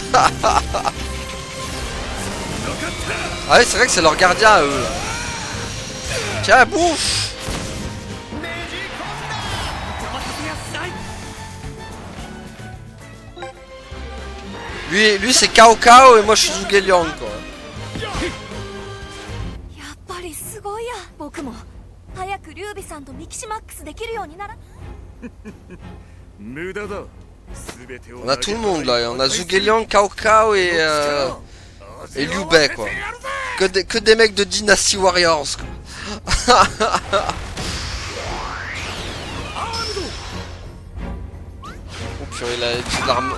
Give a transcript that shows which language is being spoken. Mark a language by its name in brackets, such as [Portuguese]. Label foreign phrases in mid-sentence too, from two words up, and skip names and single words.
[French] Ah oui, c'est vrai que c'est leur gardien eux. Tiens, bouffe. Lui c'est Cao Cao et moi je suis Zhuge Liang quoi. [Japanese] やっぱりすごいや。僕も早く劉備さんとミキシマックスできるようになら。無駄だ。 [French] On a tout le monde là, on a Zhuge Liang, Cao Cao et Liu Bei quoi. Que des mecs de Dynasty Warriors quoi. Oh purée, il a de l'armure.